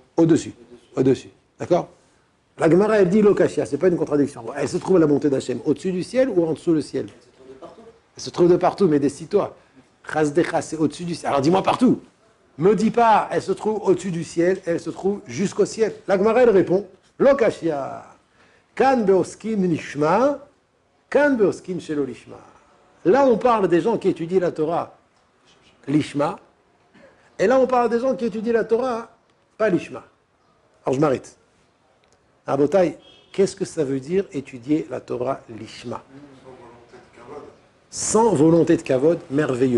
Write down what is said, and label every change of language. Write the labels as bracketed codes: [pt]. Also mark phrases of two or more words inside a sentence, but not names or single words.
[fr] Au-dessus. Au-dessus. D'accord? La Gemara elle dit Lokashia, c'est pas une contradiction. Elle se trouve à la bonté d'Hachem, au-dessus du ciel ou en dessous du ciel? Elle se trouve de partout. Elle se trouve de partout, mais décide-toi. Chasdecha, c'est au-dessus du ciel. Alors dis-moi partout. Me dis pas, elle se trouve au-dessus du ciel, elle se trouve jusqu'au ciel. La Gemara elle répond Lokashia. [he] כאן בעוסקין נשמע, כאן בעוסקין שלא לשמה. [fr] Là on parle des gens qui étudient la Torah lishma, et là on parle des gens qui étudient la Torah pas lishma. Alors je m'arrête. Rabotai, qu'est-ce que ça veut dire étudier la Torah lishma? Sans volonté de kavod, merveilleux.